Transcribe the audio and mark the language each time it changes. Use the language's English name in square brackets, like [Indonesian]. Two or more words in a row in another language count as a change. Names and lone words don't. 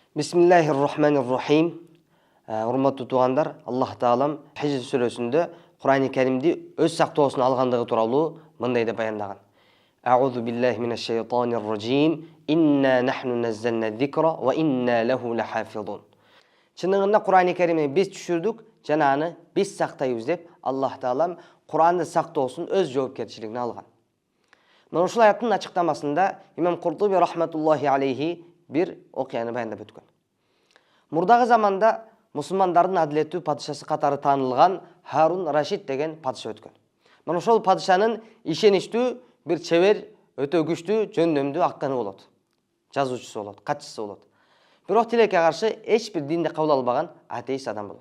[Arabic] بسم الله الرحمن الرحيم. [Kyrgyz] Урматтуу туугандар, Аллах Таалам Хижр сүрөсүндө Кур'ани Каримди өз сактоосуна алгандыгы тууралуу мындай деп баяндаган. [Arabic] أعوذ بالله من الشيطان الرجيم. إنا نحن نزلنا الذكر وإنا له لحافظون. [Kyrgyz] Чыныгында Кур'ани Каримди биз түшүрдүк жана аны биз сактайбыз деп Аллах Таалам Кур'анды сактоосун өз жоопкерчилигине алган. Мына ушул аяттын ачыктамасында Имам Куртуби [Arabic] رحمة الله عليه [Kyrgyz] bir окуяны баяндап өткөн. Мурдагы заманда мусулмандардын адилеттүү падышасы катары таанылган Харун Рашид деген падыша өткөн. Мына ошол падышанын ишеничтүү, бир чебер, өтө күчтүү, жөндөмдүү акыны болот. Жазуучусу болот, катчысы болот. Бирок тилекке каршы эч бир динди кабыл албаган атеист адам болот.